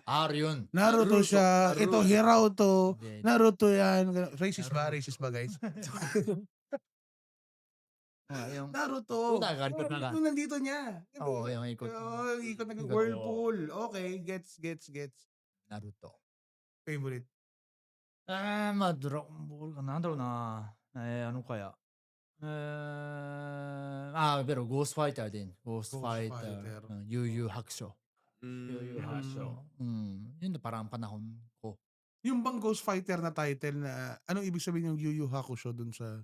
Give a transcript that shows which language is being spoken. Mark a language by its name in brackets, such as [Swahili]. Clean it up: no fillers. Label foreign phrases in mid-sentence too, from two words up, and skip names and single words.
[Filipino] Yun. Naruto siya. Ito hiraw to. Hindi. Naruto yan. Racist ba? Racist ba, guys? Yung Naruto. Una, ganito na lang. Yung nandito niya. Oo, yung ikot. Oo, ikot ng Ikot. [English] whirlpool. Okay, gets. [Filipino] Naruto. Favorite. [Japanese] まあ、ドラゴンボールかなんだろうな。 [Filipino] ano kaya? Pero Ghost Fighter din. Ghost Ghost Fighter. Fighter. Yu Yu Hakusho. Yu Yu Mm. Hakusho. Yun na parang panahon ko. Yung bang Ghost Fighter na title na anong ibig sabihin yung Yu Yu Hakusho dun sa